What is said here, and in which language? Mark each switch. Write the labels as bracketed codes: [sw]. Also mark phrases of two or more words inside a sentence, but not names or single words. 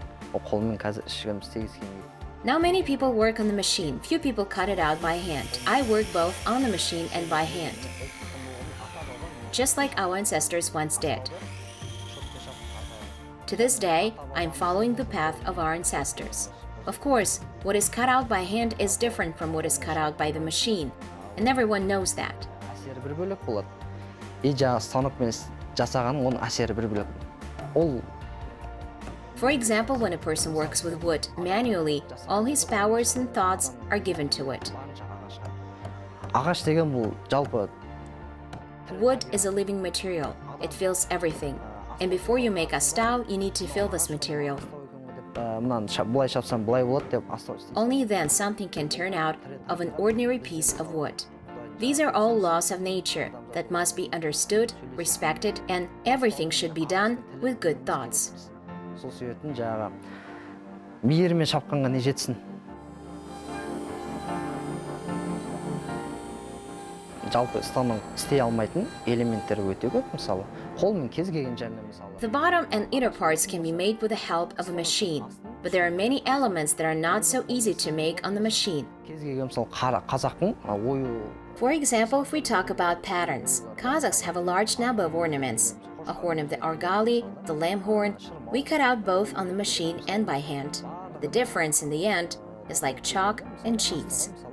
[kk] Қолмен қазір ішігіміз тегіз келмейді. [en] Now, many people work on the machine. Few people cut it out by hand. I work both on the machine and by hand, just like our ancestors once did. To this day, I'm following the path of our ancestors. Of course, what is cut out by hand is different from what is cut out by the machine, and everyone knows that. [kk] Әсері бір бөлек болады. Жаңағы станокпен жасаған оның әсері бір бөлек. Ол [en] For example, when a person works with wood manually, all his powers and thoughts are given to it. [kk] ағаш деген бұл жалпы [en] Wood is a living material. It feels everything. And before you make Astau, you need to feel this material. [kk] мынаны былай шапсам былай болады деп астау істейді. [en] Only then something can turn out of an ordinary piece of wood. These are all laws of nature that must be understood, respected, and everything should be done with good thoughts. [kk] Сол себептен жаңағы мейіріммен шапқанға не жетсін. жалпы станок істей алмайтын элементтері өте көп, мысалы қолмен кез келген жеріне мысалы. [en] The bottom and inner parts can be made with the help of a machine, but there are many elements that are not so easy to make on the machine. [kk] Кез келген мысалы қазақтың ою. [en] For example, if we talk about patterns, Kazakhs have a large number of ornaments. A horn of the argali, the lamb horn, we cut out both on the machine and by hand. The difference in the end is like chalk and cheese.